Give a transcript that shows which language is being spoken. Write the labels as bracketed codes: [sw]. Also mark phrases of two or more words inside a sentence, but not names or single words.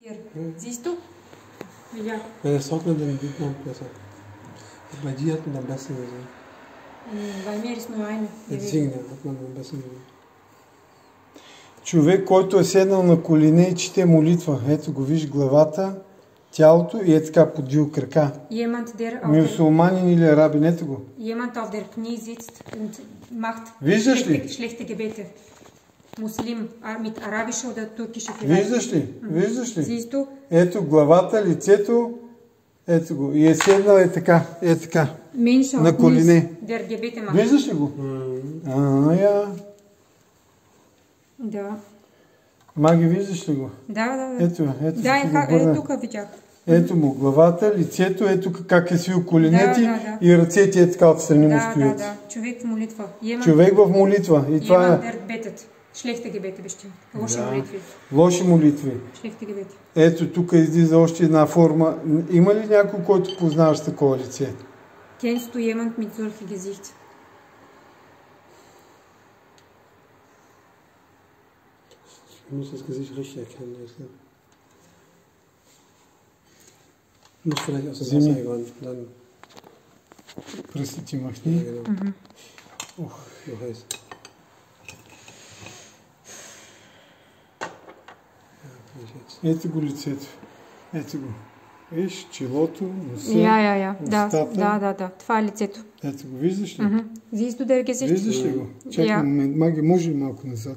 [de] Siehst du? Ja. Wenn es trocknet, dann sieht man besser. Bei dir hat man am besten gesehen. Bei mir ist nur eine. Deswegen hat man am besten gesehen. [bg] Човек, който е седнал на колене и чете молитва. Ето го, виж главата, тялото и е така подвил крака. Мюсюлманин или арабин, ето го. [de] Jemand auf der Knie sitzt und macht schlechte Gebete. Muslim mit arabischer oder türkischer Gewalt. [bg] Виждаш ли? Виждаш ли? [de] Siehst du? [bg] Ето главата, лицето, ето го. И е седнал е така, на колене. Виждаш ли го? Да. Маги, виждаш ли го? Да. Ето тук видях. Ето му главата, лицето, ето как е свил коленете и ръцете е така отстрани му стоят. Да. Човек в молитва. Човек в молитва. И това е... [de] Schlechte Gebete bestimmt. [bg] Лоши молитви. Лоши молитви. [de] Schlechte Gebete. [bg] Ето тук излиза още една форма. Има ли някой, който познаваш такова лице? [de] Kennst du jemand mit solchem Gesicht? Ich muss das Gesicht richtig erkennen. Muss vielleicht aus dem Wasser gewandt. Dann. [bg] Пръстите махни. [de] Ja, genau. Ох, so heiß. [bg] Ето го лицето. Ето го. Виж, челото, носа, устата. Да. Това е лицето. Ето го, виждаш ли? [de] Siehst du der Gesicht? [bg] Виждаш ли го? Чакай момент. Маги, може ли малко назад?